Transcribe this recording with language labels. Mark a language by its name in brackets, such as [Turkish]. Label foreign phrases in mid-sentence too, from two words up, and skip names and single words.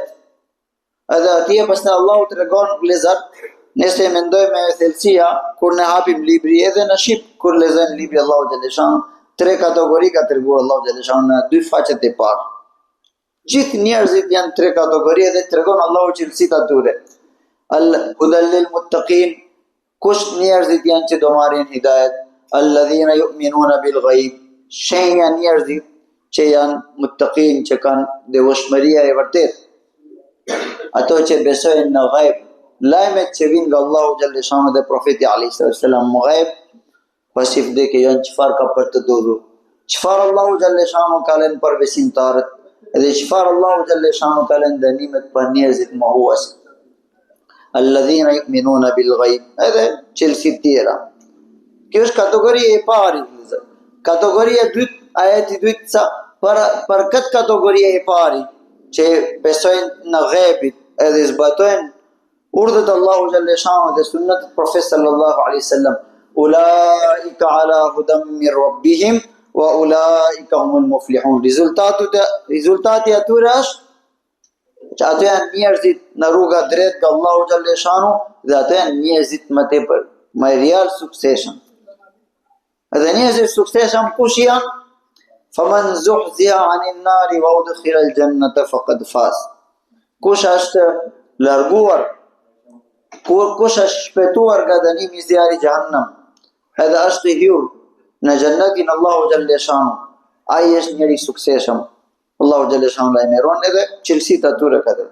[Albanian] Edhe atje pastaj Allahu tregon vëllezër, nëse mendojmë me thellësia kur ne hapim libri edhe në shqip kur lexojmë librin Allahu xhaleshanu, tre kategori ka treguar Allahu xhaleshanu në dy faqet e parë. Gjithë njerëzit janë tre kategori dhe tregon Allahu cilësitë atyre. [Arabic] هدى للمتقين, [Albanian] kush njerëzit janë që do marrin hidayet? [Arabic] الذين يؤمنون بالغيب, [Albanian] shenja njerëzit që janë muttaqin, që kanë devotshmëria e vërtetë. Ato që besojnë në ghaib, lajmet që vinë nga Allahu xhaleshanu dhe profeti [Arabic] عليه السلام [Albanian] në ghaib, pasi vdekje janë çfarë ka për të ndodhur. Çfarë Allahu xhaleshanu ka lënë për besimtarët, edhe çfarë Allahu xhaleshanu ka lënë dënimet për njerëzit mohues. [Arabic] الذين يؤمنون بالغيب, [Albanian] edhe çelësi tjera. Kjo është kategoria e parë. Kategoria e dytë, ajeti i dytë sa për këtë kategori e parë që besojnë në ghaibit edhe zbatojnë urdhët Allahu xhaleshanu dhe sunnet Profetit [Arabic] صلى الله عليه وسلم, أولئك على هدى من ربهم وأولئك هم المفلحون. [Albanian] Rezultati atyre është që ato janë njerëzit në rruga drejt nga Allahu xhaleshanu dhe ato janë njerëzit më tepër, më real suksesshëm. Edhe njerëzit suksesshëm kush janë? [Arabic] فمن زحزح عن النار وأدخل الجنة فقد فاز. [Albanian] Kush është larguar, kush është shpëtuar nga dënimi i zjarrit xhehenam, edhe është i hyrë në xhennetin Allahu xhaleshanu, ai është njeri i suksesshëm. Allahu xhaleshanu lajmëron edhe cilësitë atyre katër.